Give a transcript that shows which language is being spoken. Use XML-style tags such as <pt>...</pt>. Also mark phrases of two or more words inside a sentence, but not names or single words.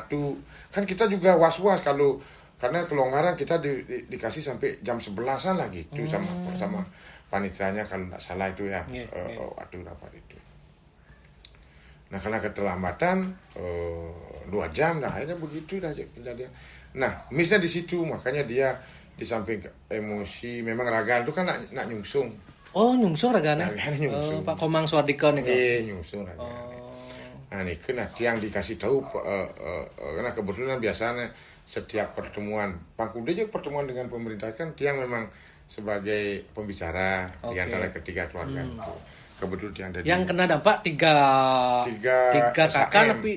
<id>Kan kita juga was-was karena kelonggaran kita dikasih sampai jam 11-an lah gitu sama panitranya kalau tidak salah itu ya, waktu rapat itu. Nah karena keterlambatan 2 jam, nah akhirnya begitu dah kejadian. Nah misnya di situ, makanya dia di samping emosi, memang Ragan itu kan</id> <ban>nak nyungsung. Nyungsung Ragan?</ban> <id>Pak Komang Suardika nih kan? Iya</id> <ban>nyungsung Ragan.</ban> <id>Nah ini kena tiang dikasih tahu, karena kebetulan biasanya setiap pertemuan Pangkude juga pertemuan dengan pemerintah kan tiang memang sebagai pembicara di antara ketiga keluarga itu. kebetulan yang ada Yang kena dampak tiga kakak tapi</id>